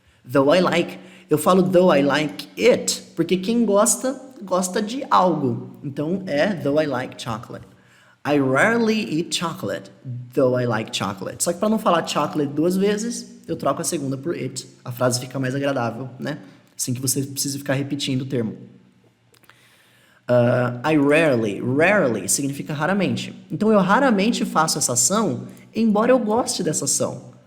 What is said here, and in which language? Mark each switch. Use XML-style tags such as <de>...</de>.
<en>Though I like.</en> <pt>Eu falo</pt> <en>though I like it,</en> <pt>porque quem gosta, gosta de algo.</pt> <en>Então though I like chocolate. I rarely eat chocolate, though I like chocolate.</en> <pt>Só que para não falar chocolate duas vezes, eu troco a segunda por it. A frase fica mais agradável, né? Sem que você precise ficar repetindo o termo. Rarely significa raramente. Então eu raramente faço essa ação, embora eu goste dessa ação.</pt>